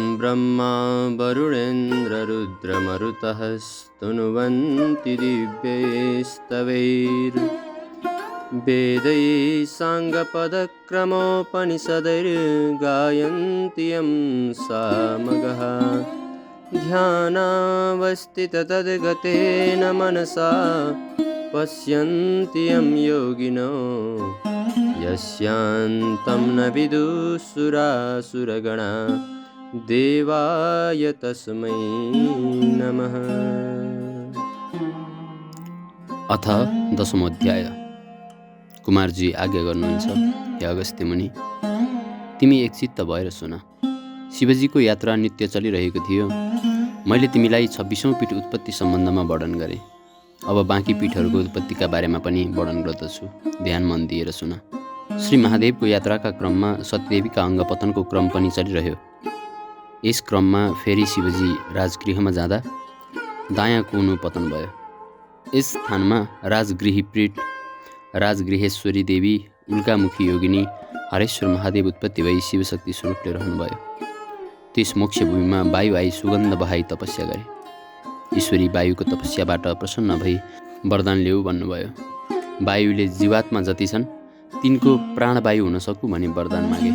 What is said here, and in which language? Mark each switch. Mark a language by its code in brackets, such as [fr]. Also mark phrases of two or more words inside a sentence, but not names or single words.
[sa] ब्रह्मा वरुणेन्द्ररुद्रमरुतः स्तुनुवन्ति दिव्यैस्तवैर्वेदैः साङ्गपदक्रमोपनिषदैर्गायन्ति यं सामगः ध्यानावस्थिततद्गतेन मनसा पश्यन्ति यं योगिनो यस्यान्तं न विदुः देवाय तस्मै नमः। [ne] अथ 10औं अध्याय। कुमारजी आज्ञा गर्नुहुन्छ, हे अगस्त्य मुनि, तिमी एकचित्त भएर सुन। शिवजीको यात्रा नित्य चलिरहेको थियो। मैले तिमीलाई 26औं पीठ उत्पत्ति सम्बन्धमा वर्णन गरेँ। अब बाँकी पीठहरूको उत्पत्तिका बारेमा पनि वर्णन गर्दछु। ध्यान मन दिएर सुन। श्री महादेवको यात्राका क्रममा सतीदेवीका अङ्गपतनको क्रम पनि चलिरह्यो। यस क्रममा फेरि शिवजी राजगृहमा जाँदा दायाँ कुनो पतन भयो। यस स्थानमा राजगृहीपीठ राजगृहेश्वरी देवी उल्कामुखी योगिनी हरेश्वर महादेव उत्पत्ति भई शिवशक्ति स्वरूपले रहनुभयो। त्यस मोक्ष भूमिमा वायु आई सुगन्ध बहाई तपस्या गरे। ईश्वरी वायुको तपस्याबाट प्रसन्न भई वरदान ल्याऊ भन्नुभयो। वायुले जीवात्मा जति छन् तिनको प्राणवायु हुन सकु भनी वरदान मागे।